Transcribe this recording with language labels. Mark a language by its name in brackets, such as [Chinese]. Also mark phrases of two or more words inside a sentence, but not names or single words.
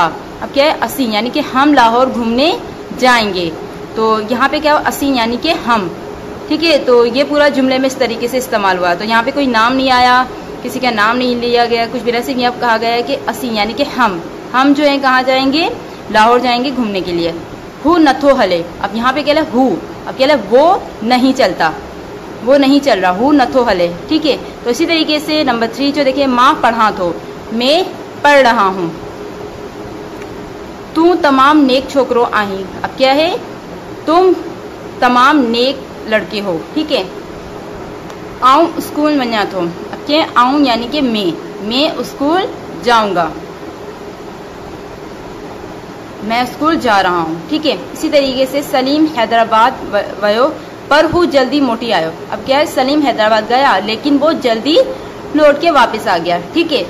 [Urdu] اب کیا ہے 80 یعنی کہ ہم لاہور گھومنے جائیں گے، تو یہاں پے کیا ہو 80 یعنی کہ ہم، ٹھیک ہے. تو یہ پورا جملے میں اس طریقے سے استعمال ہوا۔ تو یہاں پے کوئی نام نہیں آیا، کسی کا نام نہیں لیا گیا، کچھ بھی ایسے نہیں. اب کہا گیا ہے کہ 80 یعنی کہ ہم جو ہے کہاں جائیں گے، لاہور جائیں گے گھومنے کے لیے. [Sindhi] हु नथो हले, [Urdu] اب یہاں پے کیا ہے हु، اب کیا ہے وہ نہیں چلتا، وہ نہیں چل رہا, [Sindhi] हु नथो हले, [Urdu] ٹھیک ہے. تو اسی طریقے سے نمبر 3 جو دیکھیے [Sindhi] माँ पढ़ा तो, [Urdu] میں پڑھ رہا ہوں. [Sindhi] तू तमाम नेक छोकरो आही, [Urdu] اب کیا ہے تم تمام نیک لڑکے ہو، ٹھیک ہے. [Sindhi] आऊँ स्कूल वञा थो, [Urdu] اب کیا ہے आऊँ یعنی کہ میں اسکول جاؤں گا، میں اسکول جا رہا ہوں، ٹھیک ہے। اسی طریقے سے [Sindhi] सलीम हैदराबाद वयो पर हु जल्दी मोटी आयो, [Urdu] اب کیا ہے سلیم حیدرآباد گیا لیکن وہ جلدی لوٹ کے واپس آ گیا، ٹھیک ہے.